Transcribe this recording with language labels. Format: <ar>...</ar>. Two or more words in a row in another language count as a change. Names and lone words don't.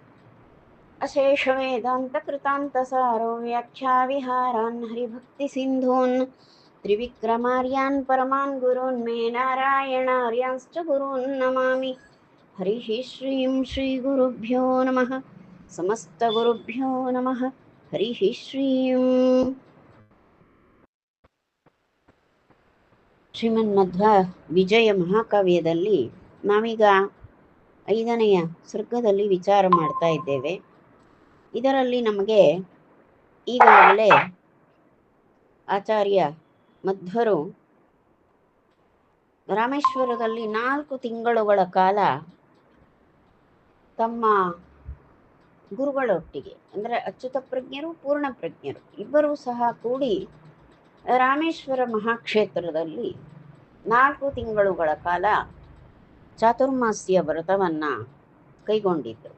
<sa>अशेषवेदान्तकृतान्तसारो व्याख्याविहारान् हरिभक्तिसिन्धून् त्रिविक्रमार्यान् परमान् गुरून् मे नारायणार्यांश्च गुरून् नमामि हरिः श्रीं श्रीगुरुभ्यो नमः समस्तगुरुभ्यो नमः हरिः श्रीं</sa> <kn>ಶ್ರೀಮನ್ಮಧ್ವ ವಿಜಯ ಮಹಾಕಾವ್ಯದಲ್ಲಿ ನಾವೀಗ 5ನೆಯ ಸರ್ಗದಲ್ಲಿ ವಿಚಾರ ಮಾಡ್ತಾ ಇದ್ದೇವೆ. ಇದರಲ್ಲಿ ನಮಗೆ ಈಗಾಗಲೇ ಆಚಾರ್ಯ ಮಧ್ವರು ರಾಮೇಶ್ವರದಲ್ಲಿ 4 ತಿಂಗಳುಗಳ ಕಾಲ ತಮ್ಮ ಗುರುಗಳೊಟ್ಟಿಗೆ ಅಂದರೆ ಅಚ್ಯುತ ಪ್ರಜ್ಞರು ಪೂರ್ಣ ಪ್ರಜ್ಞರು ಇಬ್ಬರೂ ಸಹ ಕೂಡಿ ರಾಮೇಶ್ವರ ಮಹಾಕ್ಷೇತ್ರದಲ್ಲಿ 4 ತಿಂಗಳುಗಳ ಕಾಲ ಚಾತುರ್ಮಾಸ್ಯ ವ್ರತವನ್ನು ಕೈಗೊಂಡಿದ್ದರು.</kn>